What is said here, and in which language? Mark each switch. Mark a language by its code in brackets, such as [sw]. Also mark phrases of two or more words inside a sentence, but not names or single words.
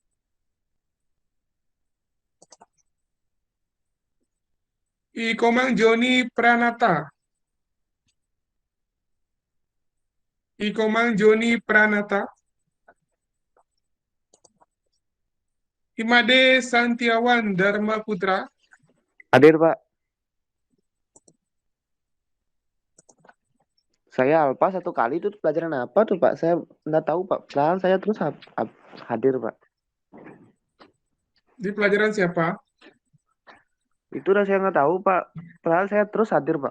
[id] Ikomang Joni Pranata. Ikomang Joni Pranata. Imade Santiawan Dharma Putra. Hadir, Pak. Saya Alpa 1 kali itu pelajaran apa tuh, Pak? Saya nggak tahu, Pak. Padahal saya terus hadir, Pak. Di pelajaran siapa? Itu udah saya nggak tahu, Pak. Padahal saya terus hadir, Pak.